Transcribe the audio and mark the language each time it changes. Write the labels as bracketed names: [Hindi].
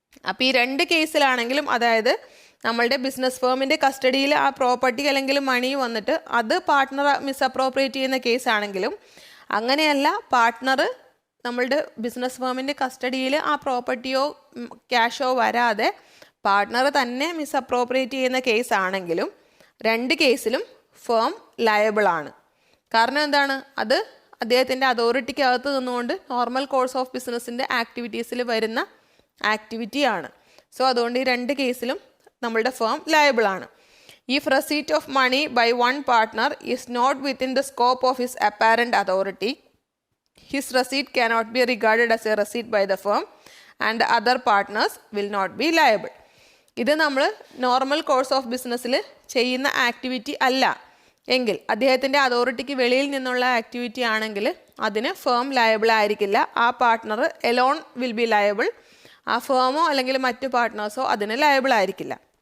[Malayalam] അപ്പോൾ ഈ രണ്ട് കേസിലാണെങ്കിലും, അതായത് നമ്മളുടെ ബിസിനസ് ഫേമിൻ്റെ കസ്റ്റഡിയിൽ ആ പ്രോപ്പർട്ടി അല്ലെങ്കിൽ മണി വന്നിട്ട് അത് പാർട്ട്ണർ മിസ്അപ്രോപ്രിയേറ്റ് ചെയ്യുന്ന കേസാണെങ്കിലും, അങ്ങനെയല്ല പാർട്ട്ണർ നമ്മളുടെ ബിസിനസ് ഫേമിൻ്റെ കസ്റ്റഡിയിൽ ആ പ്രോപ്പർട്ടിയോ ക്യാഷോ വരാതെ പാർട്ട്ണർ തന്നെ മിസ്അപ്രോപ്രിയേറ്റ് ചെയ്യുന്ന കേസാണെങ്കിലും, രണ്ട് കേസിലും ഫേം ലയബിളാണ്. കാരണം എന്താണ്? അത് അദ്ദേഹത്തിൻ്റെ അതോറിറ്റിക്കകത്ത് നിന്നുകൊണ്ട് നോർമൽ കോഴ്സ് ഓഫ് ബിസിനസ്സിൻ്റെ ആക്ടിവിറ്റീസിൽ വരുന്ന ആക്ടിവിറ്റിയാണ്. സോ അതുകൊണ്ട് ഈ രണ്ട് കേസിലും നമ്മളുടെ firm ലയബിളാണ്. [English] If receipt of money by one partner is not within the scope of his apparent authority, his receipt cannot be regarded as a receipt by the firm and the other partners will not be liable. [Malayalam] ഇത് നമ്മൾ normal course of ബിസിനസ്സിൽ ചെയ്യുന്ന activity അല്ല എങ്കിൽ, അദ്ദേഹത്തിൻ്റെ അതോറിറ്റിക്ക് വെളിയിൽ നിന്നുള്ള ആക്ടിവിറ്റി ആണെങ്കിൽ അതിന് ഫേം ലയബിൾ ആയിരിക്കില്ല. ആ [English] Partner alone will be liable. [Malayalam] ആ ഫേമോ അല്ലെങ്കിൽ മറ്റു പാർട്ട്നേഴ്സോ അതിന് ലയബിൾ ആയിരിക്കില്ല.